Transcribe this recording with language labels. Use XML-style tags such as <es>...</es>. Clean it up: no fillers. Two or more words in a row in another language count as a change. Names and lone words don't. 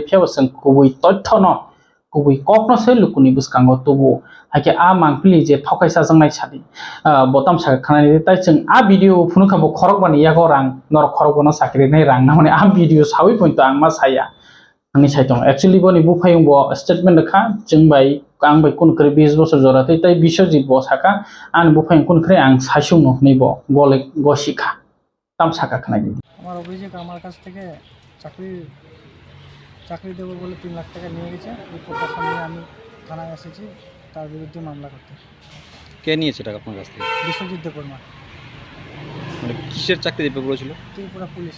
<trp>फेबो जों गुबै तथ्य न गुबै ककनो से लुकुनि बुसकांगो तबो हाके आ मांखलि जे थकायसा जोंनाय सादि बतम सा खानानि ताइ जों आ भिडियो फुनुखाबो खरक बानि यागो रां नर खरक बनो साकरि नै रां ना माने आ भिडियो सावि पॉइंट आं मा साया आंनि साइटआव एक्चुअली बनि बुफायंबो स्टेटमेंट खा जों बाय आं बाय कुन करे 20 बोसोर जरातै ताइ बिश्वजित बो साका आं बुफायं कुन करे आं साइसुनो नैबो गले गसिखा ताम साका खानाय</trp> <bn>আমার অভিযোগ আমার কাছ থেকে চাকরি দেবো বলে 3 লাখ টাকা নিয়ে গেছে এই প্রত্যাশা নিয়ে আমি থানায় এসেছি তার বিরুদ্ধে মামলা করতে। কে নিয়েছে টাকা আপনার কাছ থেকে? বিশ্বজিৎ দেববর্মা। মানে কিসের চাকরি দিতে বলেছিল? ত্রিপুরা পুলিশে।</bn>